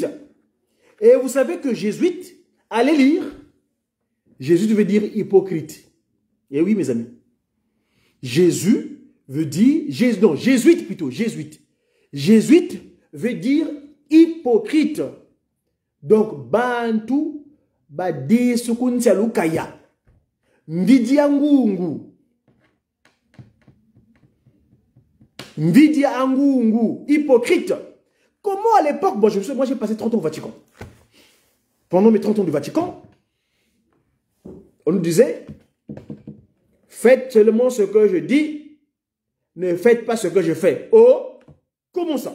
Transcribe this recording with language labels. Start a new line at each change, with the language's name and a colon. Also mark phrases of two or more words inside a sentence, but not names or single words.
French: Et vous savez que jésuite, allez lire, Jésus veut dire hypocrite. Et oui, mes amis. Jésus veut dire, non, jésuite plutôt, jésuite. Jésuite veut dire hypocrite. Donc,
Luba-Lulua: bantu, badi sukuntia lukaya. Mvidia ngungu. Mvidia Angungu,
French: hypocrite. Comment à l'époque, bon, moi j'ai passé 30 ans au Vatican. Pendant mes 30 ans du Vatican, on nous disait, faites seulement ce que je dis, ne faites pas ce que je fais. Oh, comment ça?